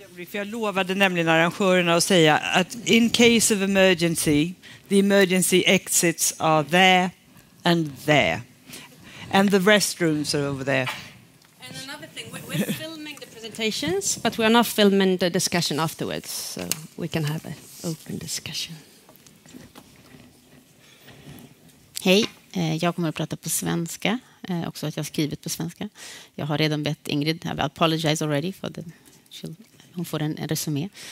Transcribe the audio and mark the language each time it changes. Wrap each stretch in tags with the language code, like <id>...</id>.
<sv>För jag lovade nämligen arrangörerna att säga att</sv> <en>in case of emergency, the emergency exits are there and there. And the restrooms are over there. And another thing, we're filming the presentations, but we are not filming the discussion afterwards, so we can have an open discussion.</en> <sv>Hej, jag kommer att prata på svenska, också att jag har skrivit på svenska. Jag har redan bett Ingrid,</sv> <en>I apologize already for the...</en> <sv>Hon får en resumé.</sv>